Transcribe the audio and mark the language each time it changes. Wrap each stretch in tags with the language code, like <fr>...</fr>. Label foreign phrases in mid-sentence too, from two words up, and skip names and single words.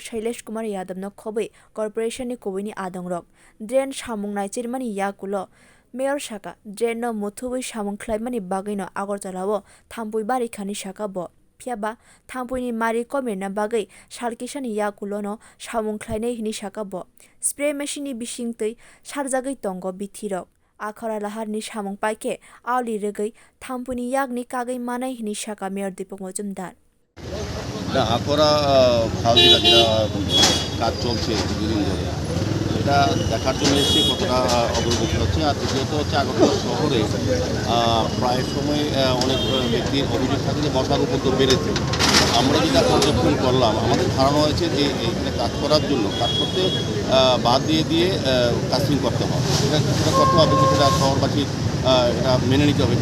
<trp>शैलेश कुमार यादव न खबै कर्पोरेशननि कबैनि आदंरक ड्रेन सामुं नायचेरमानि याकुलो मेयर शाखा ड्रेन न मुथुबै सामुं ख्लाइमानि बागैनो आगरतलाओ थाम्पुइ बारिखानि शाखा ब फियाबा थाम्पुइनि मारि कमेरना बागै सालकिसानि याकुलोनो सामुं ख्लाइनाय हिनि शाखा ब स्प्रे मेशिननि बिसिंतै सारजागै तंगो बिथिरक आखरा लाहारनि सामुं पाइके आवलि रेगै थाम्पुनि यागनि कागै मानाय हिनि शाखा मेयर दीपक मजुमदार आखरा खाल</trp> <bn>যেটা কাজ চলছে দুদিন ধরে এটা দেখার জন্য এসে কতটা অগ্রগতি হচ্ছে আর দ্বিতীয়ত হচ্ছে আগরতলা শহরে প্রায় সময় অনেক ব্যক্তির অভিযোগ থাকে যে মশার উপদ্রব বেড়েছে। আমরা যেটা পর্যবেক্ষণ করলাম আমাদের ধারণা হয়েছে যে এখানে কাজ করার জন্য কাজ করতে বাদ দিয়ে কাস্টিং করতে হবে, এটা করতে হবে, সেটা শহরবাসী এটা মেনে নিতে হবে।</bn>